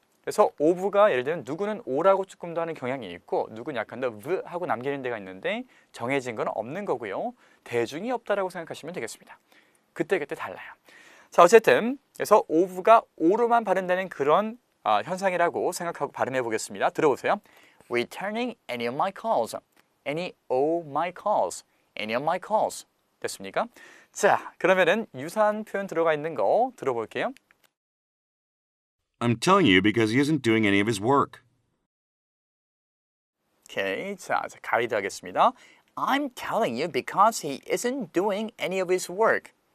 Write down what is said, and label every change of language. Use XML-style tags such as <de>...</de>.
<ko>그래서 of가 예를 들면 누구는 o라고 조금 더 하는 경향이 있고 누구는 약간 더 v 하고 남기는 데가 있는데 정해진 건 없는 거고요. 대중이 없다라고 생각하시면 되겠습니다. 그때그때 달라요. 자, 어쨌든 그래서 of가 o로만 발음되는 그런 현상이라고 생각하고 발음해 보겠습니다. 들어보세요.</ko> <en>Returning any of my calls. Any of my calls. Any of my calls.</en> <ko>됐습니까? 자, 그러면은 유사한 표현 들어가 있는 거 들어볼게요.</ko> <en>I'm telling you because he isn't doing any of his work.</en> <ko>오케이, 자, 가이드 하겠습니다.</ko> <en>I'm telling you because he isn't doing any of his work.</en>